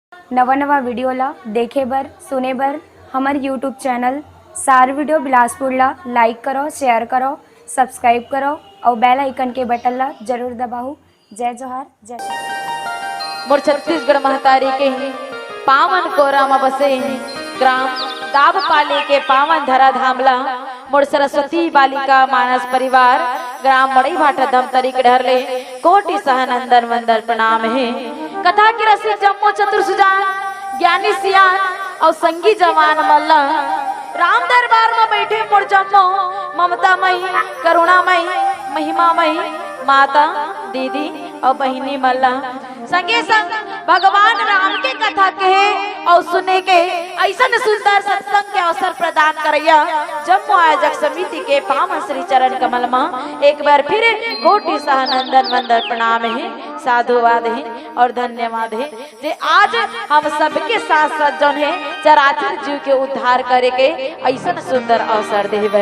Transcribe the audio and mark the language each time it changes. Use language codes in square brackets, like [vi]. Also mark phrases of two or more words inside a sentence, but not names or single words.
[hne] नवा नवा वीडियो ला देखे बर सुने बर हमारे [en] YouTube channel [hne] सार वीडियो बिलासपुर ला लाइक करो, शेयर करो, सब्सक्राइब करो और [en] bell icon [hne] के बटन ला जरूर दबाओ। जय जोहार, जय श्री मोर छत्तीसगढ़ महतारी के पावन कोरामा बसे ग्राम दाबपाली के पावन धरा धामला मोर सरस्वती बालिका मानस परिवार ग्राम मड़ई भाटा धमतरी के ढरले कोटि सहनंदन वंदन प्रणाम है। कथा की रसी जम्मो चतुर सुजान ज्ञानी सियान और संगी जवान मल्ला राम दरबार में बैठे मोर जम्मो ममता मई करुणा मई महिमा मई माता दीदी और बहिनी मल्ला संगे संग भगवान राम के कथा कहे और सुने के ऐसा सुंदर सत्संग के अवसर प्रदान करैया जम्मू आयोजक समिति के पावन श्री चरण कमल में एक बार फिर कोटि सहनंदन वंदन प्रणाम है, साधुवाद है और धन्यवाद है जे आज हम सबके साथ साथ जौन है चराचर जीव के उद्धार करे के ऐसा सुंदर अवसर देवे।